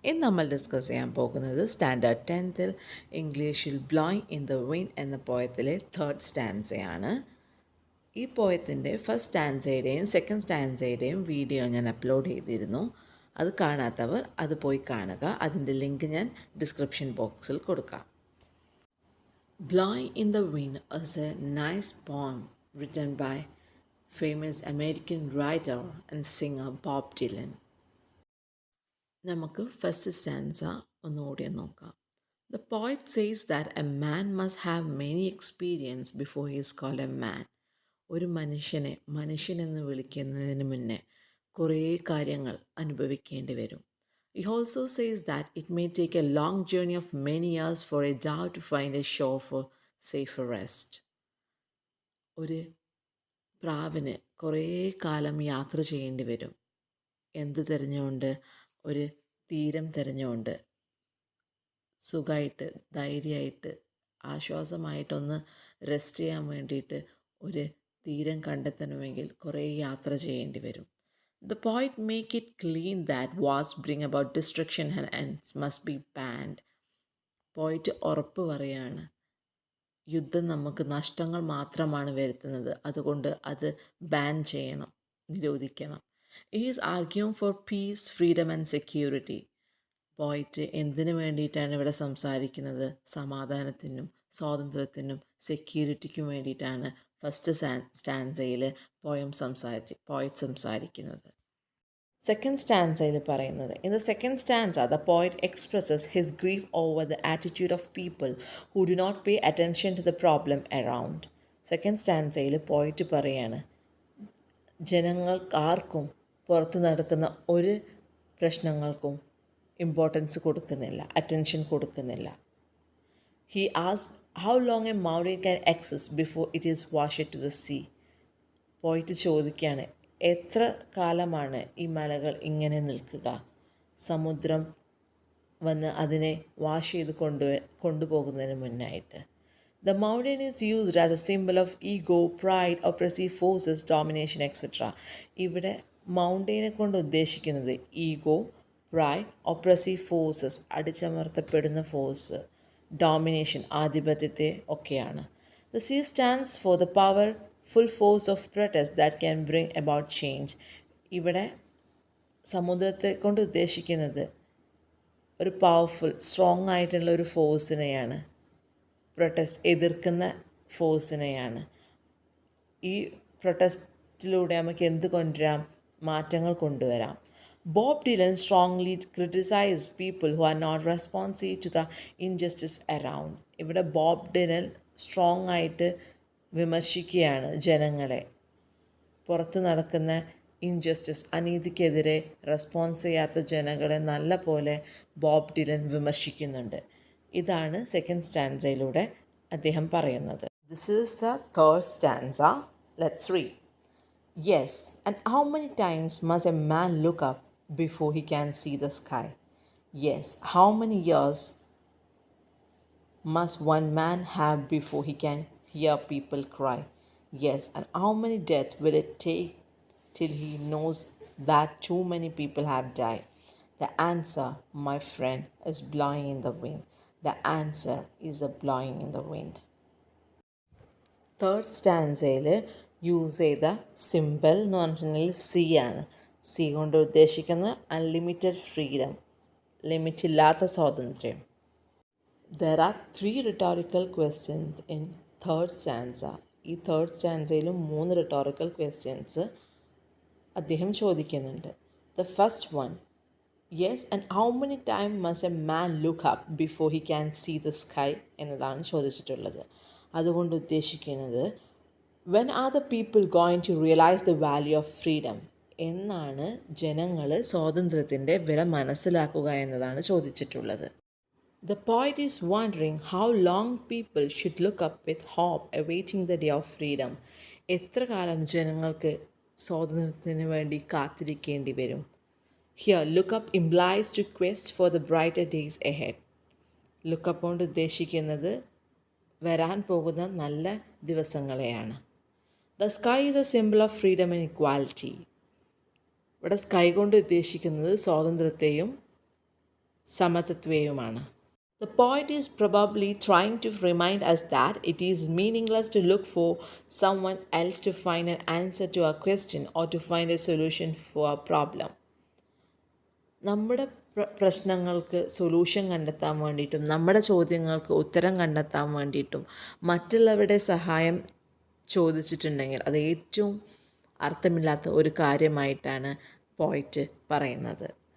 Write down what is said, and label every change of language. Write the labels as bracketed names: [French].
[Malayalam] ഇന്ന് നമ്മൾ ഡിസ്കസ് ചെയ്യാൻ പോകുന്നത് സ്റ്റാൻഡേർഡ് 10th ഇംഗ്ലീഷിൽ ബ്ലോയിങ് ഇൻ ദ വിൻഡ് എന്ന പോയത്തിലെ തേർഡ് സ്റ്റാൻസയാണ്. ഈ പോയത്തിൻ്റെ ഫസ്റ്റ് സ്റ്റാൻസയുടെയും സെക്കൻഡ് സ്റ്റാൻസയുടെയും വീഡിയോ ഞാൻ അപ്ലോഡ് ചെയ്തിരുന്നു. അത് കാണാത്തവർ അത് പോയി കാണുക. അതിൻ്റെ ലിങ്ക് ഞാൻ ഡിസ്ക്രിപ്ഷൻ ബോക്സിൽ കൊടുക്കാം. [English] Blowin' in the Wind is a nice poem written by famous American writer and singer Bob Dylan. [Malayalam] നമുക്ക് ഫസ്റ്റ് സ്റ്റാൻസ ഒന്നുകൂടി നോക്കാം. [English] The poet says that a man must have many experience before he is called a man. [Malayalam] ഒരു മനുഷ്യനെ മനുഷ്യനെന്ന് വിളിക്കുന്നതിന് മുന്നേ കുറേ കാര്യങ്ങൾ അനുഭവിക്കേണ്ടി വരും. [English] He also says that it may take a long journey of many years for a dove to find a shore for safer rest. [Malayalam] ഒരു പ്രാവിന് കുറേ കാലം യാത്ര ചെയ്യേണ്ടി വരും. എന്ത് തിരഞ്ഞുകൊണ്ട്? ഒരു തീരം തിരഞ്ഞുകൊണ്ട് സുഖമായിട്ട് ധൈര്യമായിട്ട് ആശ്വാസമായിട്ടൊന്ന് റെസ്റ്റ് ചെയ്യാൻ വേണ്ടിയിട്ട് ഒരു തീരം കണ്ടെത്തണമെങ്കിൽ കുറേ യാത്ര ചെയ്യേണ്ടി വരും. [English] The poet make it clean that wars bring about destruction and must be banned. [Malayalam] പോയിറ്റ് ഉറപ്പ് പറയാണ്, യുദ്ധം നമുക്ക് നഷ്ടങ്ങൾ മാത്രമാണ് വരുത്തുന്നത്, അതുകൊണ്ട് അത് ബാൻ ചെയ്യണം, നിരോധിക്കണം. [English] He is arguing for peace, freedom and security. [Malayalam] പോയിറ്റ് എന്തിനു വേണ്ടിയിട്ടാണ് ഇവിടെ സംസാരിക്കുന്നത്? സമാധാനത്തിനും സ്വാതന്ത്ര്യത്തിനും സെക്യൂരിറ്റിക്കും വേണ്ടിയിട്ടാണ് ഫസ്റ്റ് സ്റ്റാൻസയിൽ പോയിറ്റ് സംസാരിക്കുന്നത്. സെക്കൻഡ് സ്റ്റാൻസയിൽ പറയുന്നത്, [English] In the second stanza the poet expresses his grief over the attitude of people who do not pay attention to the problem around. [Malayalam] Second സ്റ്റാൻസയിൽ പോയിറ്റ് പറയാണ്, ജനങ്ങൾക്കാർക്കും പുറത്ത് നടക്കുന്ന ഒരു പ്രശ്നങ്ങൾക്കും ഇമ്പോർട്ടൻസ് കൊടുക്കുന്നില്ല, അറ്റൻഷൻ കൊടുക്കുന്നില്ല. [English] He asked how long a mountain can exist before it is washed to the sea. [Malayalam] പോയിട്ട് ചോദിക്കുകയാണ്, എത്ര കാലമാണ് ഈ മലകൾ ഇങ്ങനെ നിൽക്കുക, സമുദ്രം വന്ന് അതിനെ വാഷ് ചെയ്ത് കൊണ്ടുപോകുന്നതിന് മുന്നായിട്ട്. [English] The mountain is used as a symbol of ego, pride, oppressive forces, domination, etc. [Malayalam] ഇവിടെ മൗണ്ടൈനെ കൊണ്ട് ഉദ്ദേശിക്കുന്നത് ego, pride, oppressive forces, അടിച്ചമർത്തപ്പെടുന്ന force, domination, ആധിപത്യത്തെ ഒക്കെയാണ്. [English] The sea stands for the powerful force of protest that can bring about change. [Malayalam] ഇവിടെ സമുദ്രത്തെ കൊണ്ട് ഉദ്ദേശിക്കുന്നത് ഒരു powerful strong ആയിട്ടുള്ള ഒരു ഫോഴ്സിനെയാണ്, പ്രൊട്ടസ്റ്റ് എതിർക്കുന്ന ഫോഴ്സിനെയാണ്. ഈ പ്രൊട്ടസ്റ്റിലൂടെ നമുക്ക് എന്ത് കൊണ്ടുവരാം? മാറ്റങ്ങൾ കൊണ്ടുവരാം. [English] Bob Dylan strongly criticized people who are not responsive to the injustice around. [Malayalam] ഇവിടെ ബോബ് ഡിലൻ സ്ട്രോങ് ആയിട്ട് വിമർശിക്കുകയാണ് ജനങ്ങളെ. പുറത്ത് നടക്കുന്ന ഇൻജസ്റ്റിസ്, അനീതിക്കെതിരെ റെസ്പോൺസ് ചെയ്യാത്ത ജനങ്ങളെ നല്ല പോലെ ബോബ് ഡിലൻ വിമർശിക്കുന്നുണ്ട്. ഇതാണ് സെക്കൻഡ് സ്റ്റാൻസയിലൂടെ അദ്ദേഹം പറയുന്നത്. [English] This is the third stanza. Let's read. Yes, and how many times must a man look up before he can see the sky? Yes, how many years must one man have before he can hear people cry? Yes, and how many deaths will it take till he knows that too many people have died? The answer, my friend, is blowing in the wind. The answer is the blowing in the wind. [Malayalam] Third സ്റ്റാൻസയിൽ use ചെയ്ത simple എന്ന് പറഞ്ഞിട്ടുണ്ടെങ്കിൽ C ആണ്. C കൊണ്ട് ഉദ്ദേശിക്കുന്നത് unlimited freedom, ലിമിറ്റില്ലാത്ത സ്വാതന്ത്ര്യം. [English] There are 3 rhetorical questions in third stanza. [Malayalam] ഈ third സ്റ്റാൻസയിലും [English] 3 rhetorical questions [Malayalam] അദ്ദേഹം ചോദിക്കുന്നുണ്ട്. [English] the first one, yes and how many time must a man look up before he can see the sky [Malayalam] എന്നതാണ് ചോദിച്ചിട്ടുള്ളത്. [English] അതുകൊണ്ട് ഉദ്ദേശിക്കുന്നത് when are the people going to realise the value of freedom, [Malayalam] എന്നാണ് ജനങ്ങൾ സ്വാതന്ത്ര്യത്തിൻ്റെ വില മനസ്സിലാക്കുക എന്നതാണ് ചോദിച്ചിട്ടുള്ളത്. [English] The poet is wondering how long people should look up with hope awaiting the day of freedom. [Malayalam] എത്ര കാലം ജനങ്ങൾക്ക് സ്വാതന്ത്ര്യത്തിന് വേണ്ടി കാത്തിരിക്കേണ്ടി വരും. [English] Here, look up implies to quest for the brighter days ahead. [Malayalam] Look up കൊണ്ട് ഉദ്ദേശിക്കുന്നത് വരാൻ പോകുന്ന നല്ല ദിവസങ്ങളെയാണ്. [English] The sky is a symbol of freedom and equality. [Malayalam] ഇവിടെ സ്കൈ കൊണ്ട് ഉദ്ദേശിക്കുന്നത് സ്വാതന്ത്ര്യത്തെയും സമത്വത്തെയുമാണ്. [English] The poet is probably trying to remind us that it is meaningless to look for someone else to find an answer to a question or to find a solution for a problem. [Malayalam] നമ്മുടെ പ്രശ്നങ്ങൾക്ക് solution കണ്ടെത്താൻ വേണ്ടിയിട്ടും നമ്മുടെ ചോദ്യങ്ങൾക്ക് ഉത്തരം കണ്ടെത്താൻ വേണ്ടിയിട്ടും മറ്റുള്ളവരുടെ സഹായം ചോദിച്ചിട്ടുണ്ടെങ്കിൽ അത് ഏറ്റവും അർത്ഥമില്ലാത്ത ഒരു കാര്യമായിട്ടാണ് പോയിറ്റ് പറയുന്നത്.